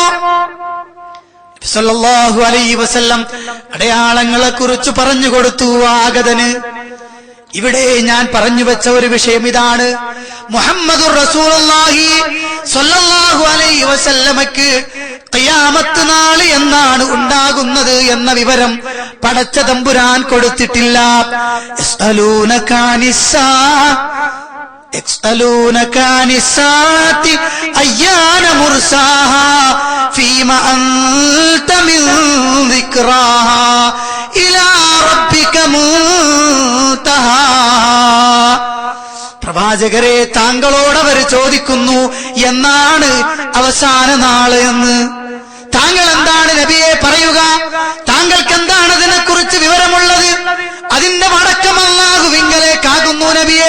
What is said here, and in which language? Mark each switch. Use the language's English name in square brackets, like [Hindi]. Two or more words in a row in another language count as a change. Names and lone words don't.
[Arabic] صلى الله عليه وسلم [Malayalam] അടയാളങ്ങളെ കുറിച്ച് പറഞ്ഞു കൊടുത്തു ആഗതന്. ഇവിടെ ഞാൻ പറഞ്ഞു വെച്ച ഒരു വിഷയം ഇതാണ്, [Arabic] محمد رسول الله صلى الله عليه [Malayalam] വസല്ലമക്ക് ഖിയാമത്ത് നാൾ എന്നാണ് ഉണ്ടാകുന്നത് എന്ന വിവരം പടച്ച തമ്പുരാൻ കൊടുത്തിട്ടില്ല. [Arabic] يسألونك عن الساعة أيان مرساها فيما أنت من ذكراها إلى ربك منتهاها. [Malayalam] പ്രവാചകരെ, താങ്കളോടവർ ചോദിക്കുന്നു എന്നാണ് അവസാന നാള് എന്ന്. താങ്കൾ എന്താണ് നബിയെ പറയുക? താങ്കൾക്ക് എന്താണ് അതിനെക്കുറിച്ച് വിവരമുള്ളത്? അതിന്റെ മടക്കം അല്ലാഹുവിങ്കലേക്കാകുന്നു നബിയെ.